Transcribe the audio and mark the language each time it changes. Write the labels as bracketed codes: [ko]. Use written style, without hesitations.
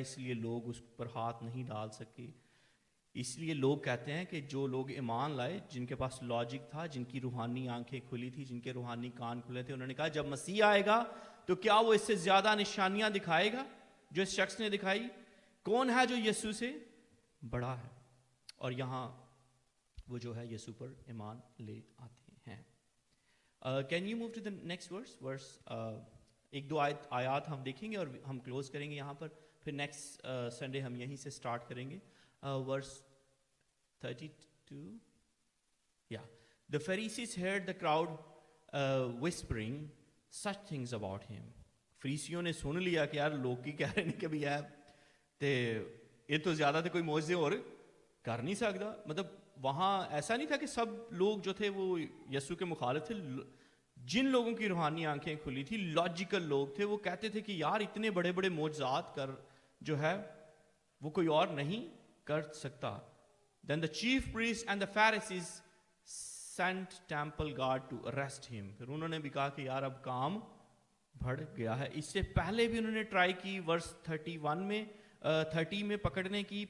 [ur] اس لیے لوگ اس پر ہاتھ نہیں ڈال سکے. اس لیے لوگ کہتے ہیں کہ جو لوگ ایمان لائے، جن کے پاس لاجک تھا، جن کی روحانی آنکھیں کھلی تھی، جن کے روحانی کان کھلے تھے، انہوں نے کہا جب مسیح آئے گا تو کیا وہ اس سے زیادہ نشانیاں دکھائے گا جو اس شخص نے دکھائی؟ کون ہے جو یسوع سے بڑا ہے؟ اور یہاں وہ جو ہے یسوع پر ایمان لے آتے ہیں. [en] Can you move to the next verse? [ur] 1-2 آیات ہم دیکھیں گے اور ہم کلوز کریں گے یہاں پر. پھر نیکسٹ سنڈے ہم یہیں سے سٹارٹ کریں گے. [en] Verse 32. Yeah. The Pharisees heard the crowd whispering such things about him. [ur] فریسیوں نے سن لیا کہ یار لوگ کی کہہ رہے ہیں کہ بھی ہے تے یہ تو زیادہ تے کوئی معجزے اور کر نہیں سکتا. مطلب وہاں ایسا نہیں تھا کہ سب لوگ جو تھے وہ یسوع کے مخالف تھے. جن لوگوں کی روحانی آنکھیں کھلی تھی، لاجیکل لوگ تھے، وہ کہتے تھے کہ یار اتنے بڑے بڑے معجزات کر جو ہے وہ کوئی اور نہیں کر سکتا. [en] Then the chief priests and the Pharisees sent temple guard to arrest him. [ur] پھر انہوں نے بھی کہا کہ یار اب کام بڑھ گیا ہے. اس سے پہلے بھی انہوں نے ٹرائی کی ورس 30 میں پکڑنے کی.